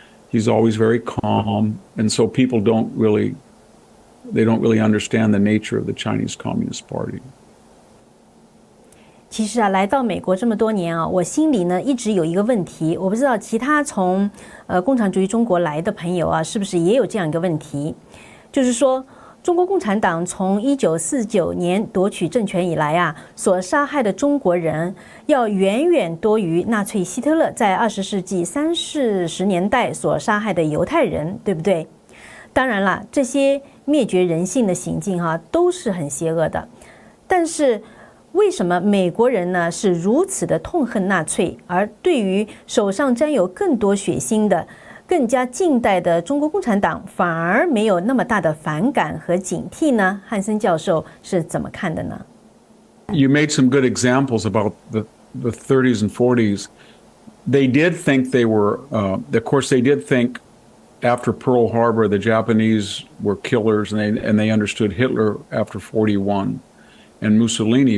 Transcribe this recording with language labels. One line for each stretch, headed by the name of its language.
English: He's always very calm. And so people don't really understand the nature of the Chinese Communist Party.
Chinese: 其实来到美国这么多年我心里呢一直有一个问题，我不知道其他从共产主义中国来的朋友是不是也有这样一个问题，就是说中国共产党从1949年夺取政权以来所杀害的中国人要远远多于纳粹希特勒在20世纪30-40年代所杀害的犹太人，对不对？当然了，这些灭绝人性的行径都是很邪恶的，但是为什么美国人呢是如此的痛恨纳粹，而对于手上沾有更多血腥的更加近代的中国共产党反而没有那么大的反感和警惕呢？汉森教授是怎么看的呢？
English: You made some good examples about the 30s and 40s. They did think they were, of course, they did think after Pearl Harbor the Japanese were killers, and they understood Hitler after 41 and Mussolini.